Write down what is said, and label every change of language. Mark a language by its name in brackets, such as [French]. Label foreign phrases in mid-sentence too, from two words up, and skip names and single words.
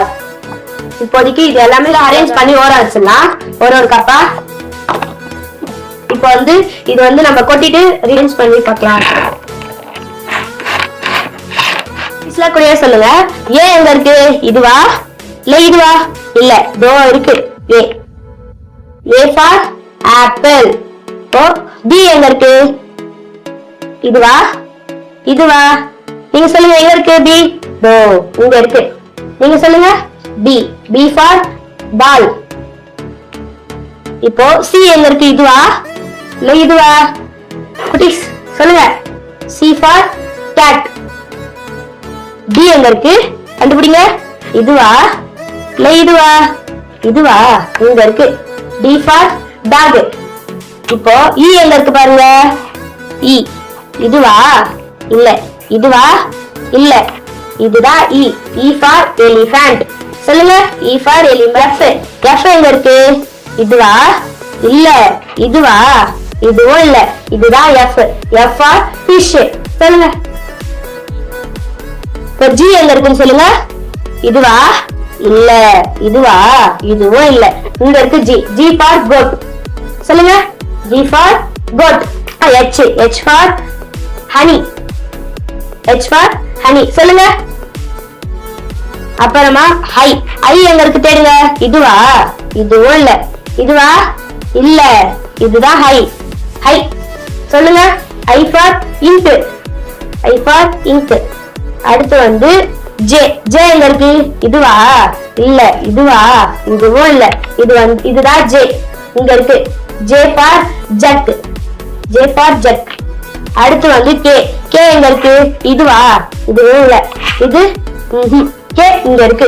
[Tamil] இப்போதைக்கு இது எல்லாமே அரேஞ்ச் பண்ணி ஓர வச்சிடலாம் ஒரு கப்பா. இப்போ வந்து இது வந்து நம்ம கொட்டிட்டு அரேஞ்ச் பண்ணி பார்க்கலாம். கூடயே சொல்லுங்க, ஏ எங்க இருக்கு? இதுவா இல்ல இதுவா? இல்ல, தோ இருக்கு ஏ. [English] A for apple. [Tamil] ஓ B எங்க இருக்கு? இதுவா இதுவா? நீங்க சொல்லுங்க, எங்க இருக்கு B? தோ இங்க இருக்கு. நீங்க சொல்லுங்க [English] B. B for ball. [Tamil] இப்போ C எங்க இருக்கு? இதுவா இல்ல இதுவா? குட்டீஸ் சொல்லுங்க. [English] C for cat. [Tamil] D எங்க இருக்கு? கண்டுபிடிங்க. இதுவா இல்ல இதுவா? இதுவா? இங்க இருக்கு. [English] D for dog. [Tamil] இப்போ E எங்க இருக்கு பாருங்க. E. இதுவா இல்ல இதுவா? இல்ல, இதுதான் [English] E. E for elephant. சொல்லுங்க. E for elephant. [Tamil] F எங்க இருக்கு? இதுவா இல்ல இதுவா? இதுவும் இல்ல, இதுதான் [English] F. F for fish. [Tamil] சொல்லுங்க. இப்போ G எங்க இருக்குன்னு சொல்லுங்க. இதுவா இல்ல இதுவா? இதுவும் இல்ல, இங்க இருக்கு G. [English] G for goat. சொல்லுங்க. G for goat. H. H for honey. H for honey. [Tamil] சொல்லுங்க. அப்புறமா I. I எங்க இருக்கு தேடுங்க. இதுவா? இதுவும் இல்ல, இதுவா? இல்ல, இதுதான் I. I. [English] சொல்லுங்க. I for ink. I for ink. [Tamil] அடுத்து வந்து J. J எங்க இருக்கு? இதுவா இல்ல. இதுவா? இதுவும் இல்ல. இதுதான் ஜே. இங்க இருக்கு [English] J for jug. J for jug. [Tamil] அடுத்து வந்து கே. கே எங்க இருக்கு? இதுவா? இதுவும் இல்ல. இது கே இங்க இருக்கு.